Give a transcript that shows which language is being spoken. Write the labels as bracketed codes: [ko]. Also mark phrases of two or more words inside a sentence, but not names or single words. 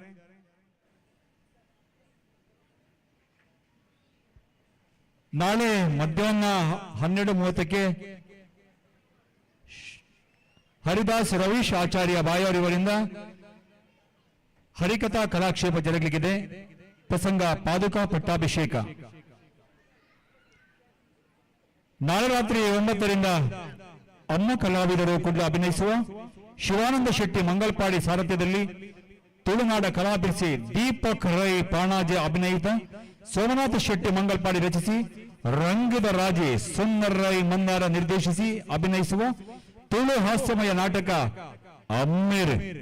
[kn] ನಾಳೆ ಮಧ್ಯಾಹ್ನ 12:30ಕ್ಕೆ ಹರಿದಾಸ್ ರವೀಶ್ ಆಚಾರ್ಯ ಬಾಯಾರ್ ಇವರಿಂದ ಹರಿಕಥಾ ಕಲಾಕ್ಷೇಪ ಜರುಗಲಿದೆ. ಪ್ರಸಂಗ ಪಾದುಕಾ ಪಟ್ಟಾಭಿಷೇಕ. ನಾಳೆ ರಾತ್ರಿ 9ರಿಂದ ಅಮ್ಮ ಕಲಾವಿದರು ಕೂಡ ಅಭಿನಯಿಸುವ ಶಿವಾನಂದ ಶೆಟ್ಟಿ ಮಂಗಲ್ಪಾಡಿ ಸಾರಥ್ಯದಲ್ಲಿ ತುಳುನಾಡ ಕಲಾಭಿಸಿ ದೀಪಕ್ ರೈ ಪಾಣಾಜೆ ಅಭಿನಯಿತ ಸೋಮನಾಥ ಶೆಟ್ಟಿ ಮಂಗಲ್ಪಾಡಿ ರಚಿಸಿ ರಂಗದ ರಾಜೆ ಸುಂದರ್ ರೈ ಮಂದಾರ ನಿರ್ದೇಶಿಸಿ ಅಭಿನಯಿಸುವ ತುಳು ಹಾಸ್ಯಮಯ ನಾಟಕ ಅಮ್ಮೇರ್.